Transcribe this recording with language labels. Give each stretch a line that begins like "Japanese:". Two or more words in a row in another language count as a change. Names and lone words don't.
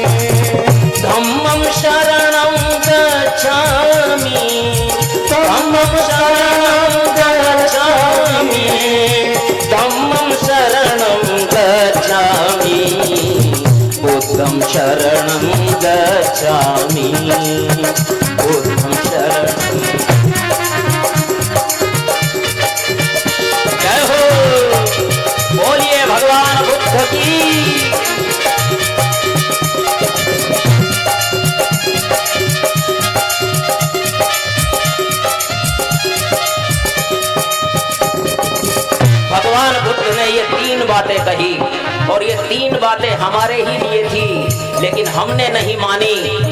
Pali: धम्मं शरणं गच्छामि धम्मं शरणं गच्छामि धम्मं शरणं गच्छामि बुद्धं शरणं गच्छामि बुद्धं शरणं।
Hindi: जय हो, बोलिए भगवान बुद्ध की। भगवान बुद्ध ने ये तीन बातें कही और ये तीन बातें हमारे ही लिए थी, लेकिन हमने नहीं मानी।